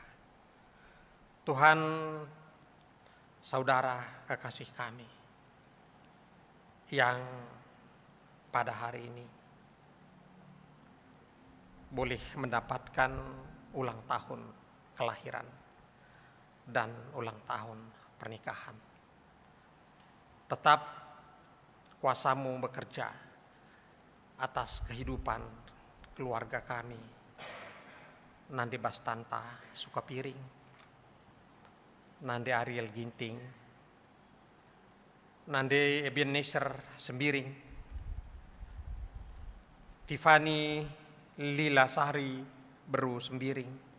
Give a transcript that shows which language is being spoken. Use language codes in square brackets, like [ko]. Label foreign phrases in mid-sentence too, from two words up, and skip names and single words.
[id] Tuhan, saudara kekasih kami yang pada hari ini boleh mendapatkan ulang tahun kelahiran dan ulang tahun pernikahan. Tetap kuasa-Mu bekerja atas kehidupan keluarga kami, Nande Bastanta Sukapiring, Nande Ariel Ginting, Nande Ebenezer Sembiring, Tiffany Lila Sari Beru Sembiring,